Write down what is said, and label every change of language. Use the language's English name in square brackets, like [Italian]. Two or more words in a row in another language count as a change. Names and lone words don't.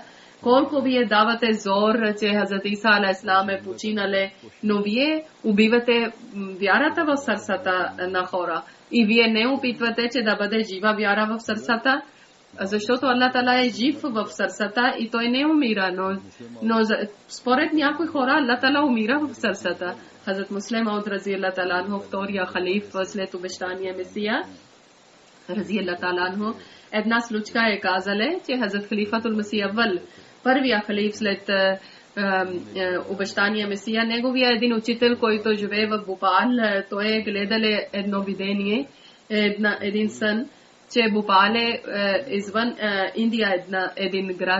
[Bulgarian] Колко вие давате зор, че Хазрат Иса алейхиссалам е починале, но вие убивате вярата в сърцата на хора. И вие не опитвате, че да бъде жива вяра в сърцата, защото Аллах Таала е жив в сърцата и той не умира, но според някои хора Аллах Таала умира в сърцата. Хазрат Муслим Мауд [Arabic] رضي الله تعالى عنه, [Bulgarian] втория халиф след обещания Месия [Arabic] رضي الله تعالى عنه, [Bulgarian] една случка е казале, че Хазрат Халифатул Месия Аввал, първия халиф след обещания Месия, неговия един учител, който живее в Бопал, той е гледале едно видение, един сън, че Бопал е извън Индия, един град.